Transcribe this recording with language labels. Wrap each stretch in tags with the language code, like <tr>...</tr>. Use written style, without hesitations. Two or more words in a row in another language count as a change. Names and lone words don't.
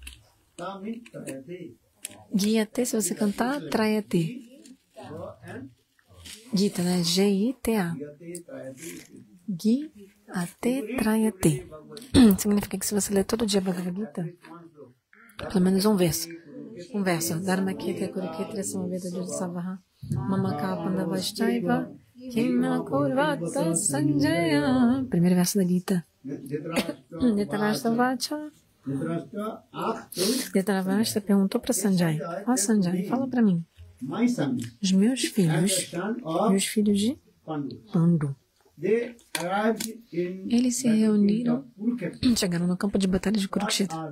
<pt>Guia-te, se você cantar, traia-te. Gita, né? G-I-T-A. Gita, traia-te. Significa que se você ler todo dia a Bhagavad Gita, pelo menos um verso. Um verso.</pt> <sa>Dharma Kete Kurukete Samaveda Judasavaha Mamaka Pandavashchaiva Kimna Kurvata Sanjaya.</sa> <pt>Primeiro verso da Gita. Dhritarashtra Dhritarashtra perguntou para Sanjay: ó Sanjay, fala para mim. Os meus filhos de Pandu, eles se reuniram, chegaram no campo de batalha de Kurukshetra.</pt>